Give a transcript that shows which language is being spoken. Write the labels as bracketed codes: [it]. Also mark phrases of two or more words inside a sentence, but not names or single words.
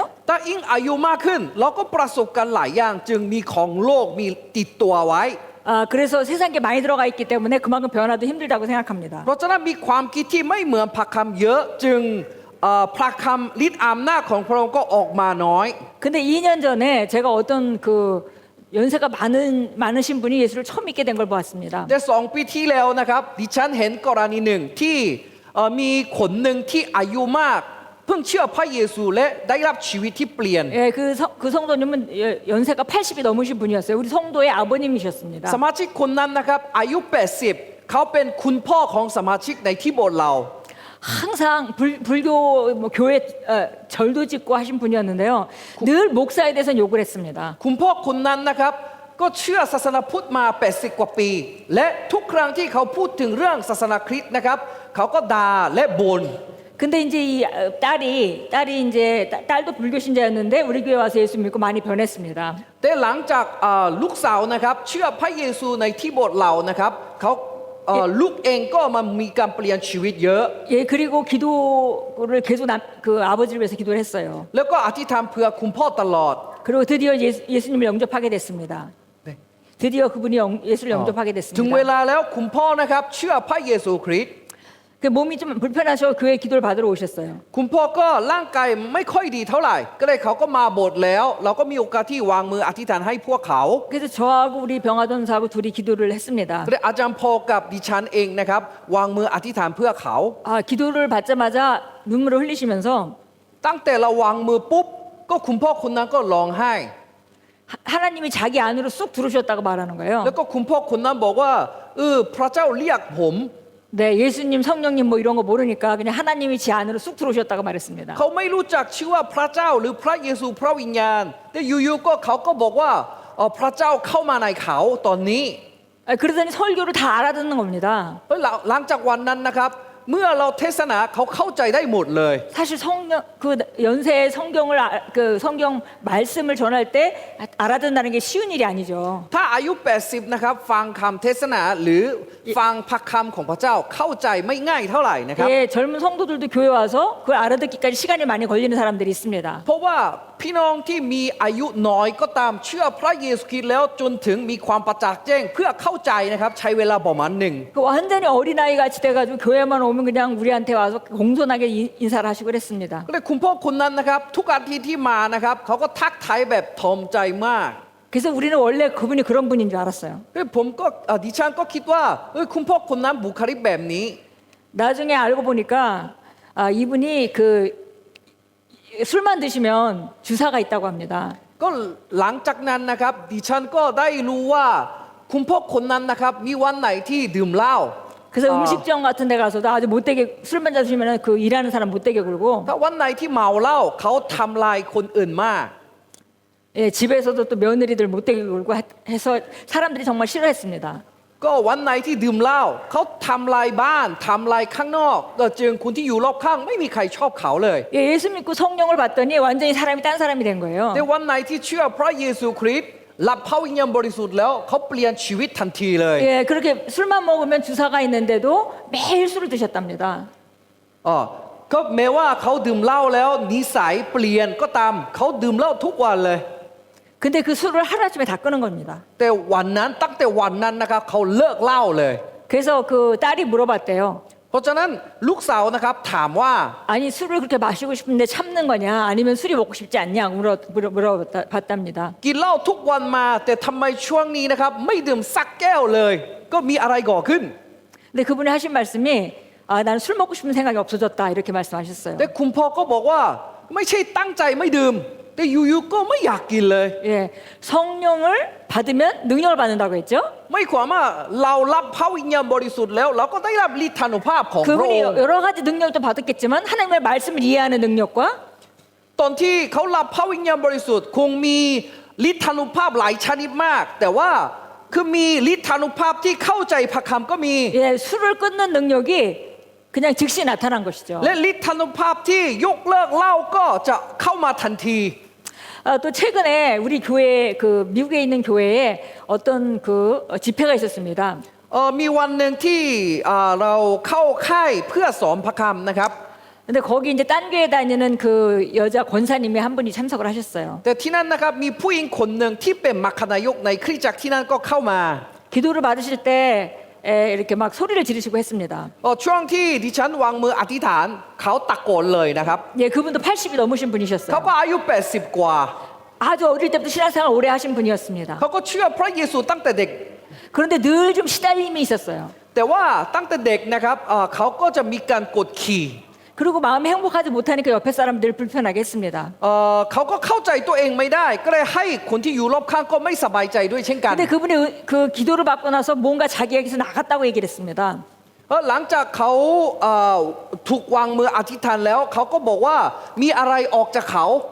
[th] แต่ยิ่งอายุมากขึ้นเราก็ประสบกันหลายอย่างจึงมีของโลกมีติดตัวไว้ [ko] 그래서 세상에 많이 들어가 있기 때문에 그만큼 변화도 힘들다고 생각합니다. [th] เพราะฉะนั้นมีความคิดที่ไม่เหมือนพระคำเยอะจึงพระคำฤทธิ์อำนาจของพระองค์ก็ออกมาน้อย [ko] 근데 2년 전에 제가 어떤 그 연세가 많으신 분이 예수를 처음 믿게 된 걸 보았습니다. [th] แต่2 ปีที่แล้วนะครับดิฉันเห็นกรณีหนึ่งที่มีคนหนึ่งที่อายุมากเพิ่งเชื่อพระเยซูและได้รับชีวิตที่เปลี่ยน [ko] 예, 그 성도님은 연세가 80이 넘으신 분이었어요. 우리 성도의 아버님이셨습니다. [th] สมาชิกคนนั้นนะครับอายุ80เขาเป็นคุณพ่อของสมาชิกในที่โบสถ์เรา [ko] 항상 불교 교회 절도 짓고 하신 분이었는데요. 늘 목사에 대해서 욕을 했습니다. [th] คุณพ่อคนนั้นนะครับก็เชื่อศาสนาพุทธมา80กว่าปี และทุกครั้งที่เขาพูดถึงเรื่องศาสนาคริสต์นะครับเขาก็ด่าและบ่น [ko] 근데 이제 이 딸이 이제 딸도 불교 신자였는데 우리 교회 와서 예수 믿고 많이 변했습니다. [th] แต่หลังจากลูกสาวนะครับเชื่อพระเยซูในที่โบสถ์เรานะครับเขาลูกเองก็มามีการเปลี่ยนชีวิตเยอะ [ko] 예, 그리고 기도를 계속 그 아버지를 위해서 기도를 했어요. [th] แล้วก็อธิษฐานเพื่อคุณพ่อตลอด [ko] 그리고 드디어 예수님을 영접하게 됐습니다. 네. 드디어 그분이 예수를 영접하게 [th] ถึงเว [ko] 됐습니다. [th] ลาแล้วคุณพ่อนะครับเชื่อพระเยซูคริสต์ [ko] 그 몸이 좀 불편하셔 교회 기도를 받으러 오셨어요. [th] คุณพ่อก็ร่างกายไม่ค่อยดีเท่าไหร่ ก็เลยเขาก็มาโบสถ์แล้ว เราก็มีโอกาสที่วางมืออธิษฐานให้พวกเขา [ko] 그래서 저하고 우리 병아돈사하고 둘이 기도를 했습니다. [th] ก็เลยอาจารย์พอกับดิฉันเองนะครับวางมืออธิษฐานเพื่อเขา [ko] 아, 기도를 받자마자 눈물을 흘리시면서 [th] ตั้งแต่เราวางมือปุ๊บก็คุณพ่อคนนั้นก็ร้องไห้ [ko] 하나님이 자기 안으로 쑥 들어오셨다고 말하는 거예요. [th] แล้วก็คุณพ่อคนนั้นบอกว่าพระเจ้าเรียกผม [ko] 네, 예수님, 성령님 뭐 이런 거 모르니까 그냥 하나님이 제 안으로 쑥 들어오셨다고 말했습니다. [th] เขาไม่รู้จักชื่อว่าพระเจ้าหรือพระเยซูพระวิญญาณแต่อยู่ๆก็เขาก็บอกว่าพระเจ้าเข้ามาในเขาตอนนี้ [ko] 아, 그러더니 설교를 다 알아듣는 겁니다. [th] หลังจากวันนั้นนะครับ เมื่อเราเทศนาเขาเข้าใจได้หมดเลย [ko] 사실 성령 그 연세에 성경을 그 성경 말씀을 전할 때 알아듣는다는 게 쉬운 일이 아니죠. [th] ถ้าอายุ 80 นะครับฟังคำเทศนาหรือฟังพระคำของพระเจ้าเข้าใจไม่ง่ายเท่าไหร่นะครับ [ko] 예, 젊은 성도들도 교회 와서 그걸 알아듣기까지 시간이 많이 걸리는 사람들이 있습니다. [th] เพราะว่าพี่น้องที่มีอายุน้อยก็ตามเชื่อพระเยซูคริสต์แล้วจนถึงมีความประจักษ์แจ้งเพื่อเข้าใจนะครับใช้เวลาประมาณหนึ่ง [ko] 그 완전히 어린아이 같이 돼가지고 교회만 오면 그냥 우리한테 와서 공손하게 인사를 하시고 그랬습니다. [th] ก็เลยคุณพ่อคนนั้นนะครับทุกอาทิตย์ที่มานะครับเขาก็ทักทายแบบทอมใจมาก [ko] 그래서 우리는 원래 그분이 그런 분인 줄 알았어요. [th] ผมก็ดิฉันก็คิดว่าคุณพ่อคนนั้นบุคลิกแบบนี้ [ko] 나중에 알고 보니까 이분이 그 술만 드시면 주사가 있다고 합니다. [th] ก็หลังจากนั้นนะครับดิฉันก็ได้รู้ว่าคุณพ่อคนนั้นนะครับมีวันไหนที่ดื่มเหล้า [ko] 그래서 음식점 같은 데 가서도 아주 못되게 술만 드시면 그 일하는 사람 못되게 굴고 [th] ถ้าวันไหนที่เมาเหล้าเขาทำลายคนอื่นมาก [ko] 예, 집에서도 또 며느리들 못되게 굴고 해서 사람들이 정말 싫어했습니다. [th] ก็วันไหนที่ดื่มเหล้าเขาทำลายบ้านทำลายข้างนอกก็จึงคนที่อยู่รอบข้างไม่มีใครชอบเขาเลย [ko] 예, 예수 믿고 성령을 받더니 완전히 사람이 딴 사람이 된 거예요. [th] แต่วันไหนที่เชื่อพระเยซูคริสต์รับพระวิญญาณบริสุทธิ์แล้วเขาเปลี่ยนชีวิตทันทีเลย [ko] 예, 그렇게 술만 먹으면 주사가 있는데도 매일 술을 드셨답니다. [th] ก็แม้ว่าเขาดื่มเหล้าแล้วนิสัยเปลี่ยนก็ตามเขาดื่มเหล้าทุกวันเลย [ko] 근데 그 술을 하루아침에 다 끄는 겁니다. [th] แต่วันนั้นตั้งแต่วันนั้นนะครับเขาเลิกเหล้าเลย [ko] 그래서 그 딸이 물어봤대요. [th] เพราะฉะนั้นลูกสาวนะครับถามว่า [ko] 아니 술을 그렇게 마시고 싶은데 참는 거냐 아니면 술이 먹고 싶지 않냐 물어봤답니다. [th] กินเหล้าทุกวันมาแต่ทำไมช่วงนี้นะครับไม่ดื่มสักแก้วเลย ก็มีอะไรก่อขึ้น [ko] 근데 그분이 하신 말씀이 아, 나는 술 먹고 싶은 생각이 없어졌다 이렇게 말씀하셨어요. [th] แต่คุณพ่อก็บอกว่าไม่ใช่ตั้งใจไม่ดื่มแต่อยู่ๆก็ไม่อยากกินเลย [ko] 예, 성령을 받으면 능력을 받는다고 했죠. [th] ไม่ความว่าเรารับพระวิญญาณบริสุทธิ์แล้วเราก็ได้รับฤทธานุภาพของพระอง [ko] 그분이 [th] ค์ [ko] 여러 가지 능력도 받았겠지만 하나님의 말씀을 이해하는 능력과 [th] ตอนที่เขารับพระวิญญาณบริสุทธิ์คงมีฤทธานุภาพหลายชนิดมาก แต่ว่าคือมีฤทธานุภาพที่เข้าใจพระคำก็มี [ko] 예, 술을 끊는 능력이 그냥 즉시 나타난 것이죠. [th] และฤทธานุภาพที่ยกเลิกเหล้าก็จะเข้ามาทันที [ko] 또 최근에 우리 교회 그 미국에 있는 교회에 어떤 그 집회가 있었습니다. [th] มีวันหนึ่งที่เราเข้าค่ายเพื่อสอนพระคำนะครับ [ko] 근데 거기 이제 딴 교회 다니는 그 여자 권사님이 한 분이 참석을 하셨어요. [th] แต่ที่นั่นนะครับมีผู้หญิงคนหนึ่งที่เป็นมัคคณายกในคริสตจักรที่นั่นก็เข้ามา [ko] 기도를 받으실 때 이렇게 막 소리를 지르시고 했습니다. [th] ช่วงที่ดิฉันวางมืออธิษฐานเขาตะโกนเลยนะครับ [ko] 예, 그분도 80이 넘으신 [th] เขา [ko] 분이셨어요. [th] ก็อายุ 80 กว่า [ko] 아주 어릴 때부터 신앙생활 오래 하신 분이었습니다. [th] เขาก็เชื่อพระเยซูตั้งแต่เด็ก [ko] 그런데 늘 좀 시달림이 있었어요. [th] แต่ว่าตั้งแต่เด็กนะครับเขาก็จะมีการกดขี่ [ko] 그리고 마음이 행복하지 못하니까 옆에 사람들 불편하게 했습니다. [th] เขาก็เข้าใจตัวเองไม่ได้ ก็เลยให้คนที่อยู่รอบข้างก็ไม่สบายใจด้วยเช่นกัน [ko] 근데 그분이 그 기도를 받고 나서 뭔가 자기에게서 나갔다고 얘기를 했습니다. [th] หลังจากเขาถูกวางมืออธิษฐานแล้วเขาก็บอกว่ามีอะไรออกจากเขา